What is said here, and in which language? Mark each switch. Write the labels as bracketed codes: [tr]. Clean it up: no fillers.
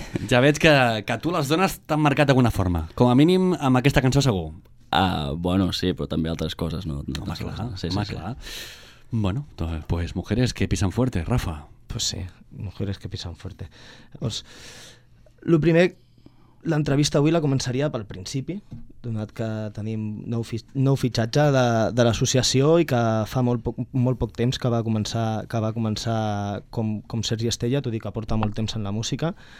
[ca] Ja veig que tu les dones t'han marcat d'alguna forma. Com a mínim amb aquesta cançó segur. Bueno, sí, però també altres coses, no? Home, clar, sí, home, sí, clar. Sí. [es] Bueno, pues mujeres que pisan fuerte, Rafa. Pues sí, mujeres que pisan fuerte. [ca] Pues, lo primer, l'entrevista avui la començaria pel principi, donat que tenim nou fitxatge de l'associació i que fa molt poc temps que va començar com Sergi Estella, tot i que porta molt temps en la música.